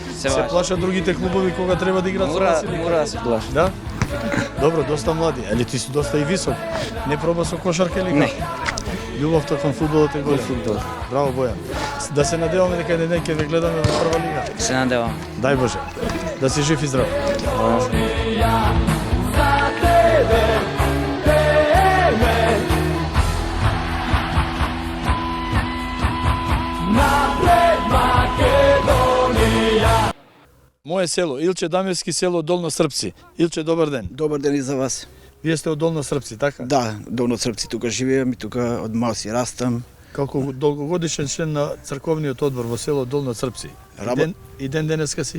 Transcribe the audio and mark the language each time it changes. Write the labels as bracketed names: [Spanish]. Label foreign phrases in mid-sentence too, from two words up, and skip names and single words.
[Macedonian] Се плашат другите клубови кога треба да играат со вас или Мора да се плаши. Да? Добро, доста млади. Али ти си доста и висок. Не проба со кошарка или Не. како? Љубовта кон фудбалот е голема. Фудбал. Браво Бојан. Да се надеваме дека еден ден ќе ве гледаме во прва лига. Се надевам. Дај Боже. Да си жив и здрав. za tebe teme napred Makedonija. Моје село, Илче Дамевски, село Долно Српци. Илче, добар ден. Добар ден и за вас. Вие сте од Долно Српци, така? Да, Долно Српци тука живеам и тука од мал си растам. Како долгогодишен член на црковниот одбор во село Долно Српци. И ден денеска си?